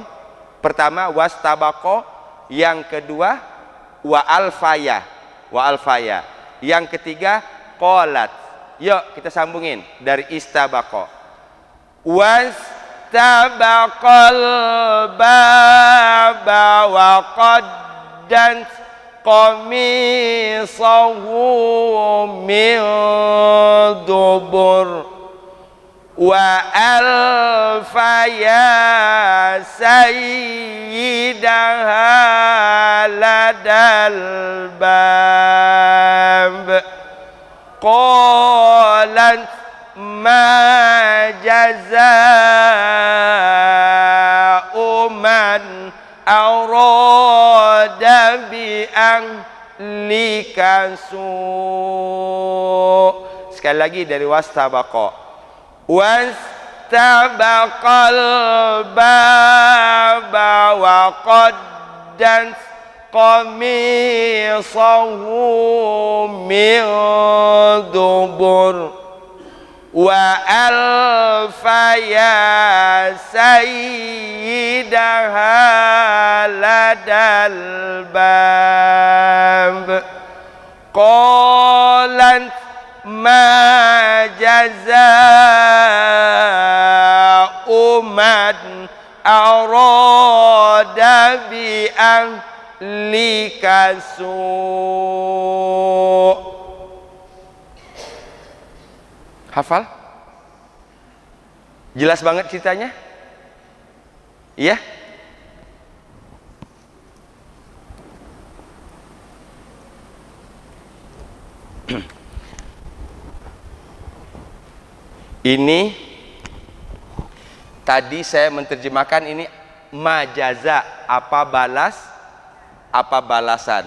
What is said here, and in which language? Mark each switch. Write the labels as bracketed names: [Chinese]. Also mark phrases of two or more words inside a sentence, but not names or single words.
[Indonesian] Pertama wastabaqo, yang kedua [Arabic] وألفيا. وألفيا. [Indonesian] Yang ketiga qalat. Yuk kita sambungin dari istabaqo. [Arabic] واستبقا الباب وقدت قميصه من دبر وألفيا سيدها لدى الباب قالت ما جزاء من أراد بأهلك سوء'. [Indonesian] Sekali lagi dari [Arabic] واستبقا. واستبقا الباب وقدت قميصه من دبر وألفيا سيدها لدى الباب قالت ما جزاء من أراد بأهلك سوء'. [Indonesian] Hafal? Jelas banget ceritanya? Iya? Ini tadi saya menerjemahkan ini majaza, apa balas, apa balasan.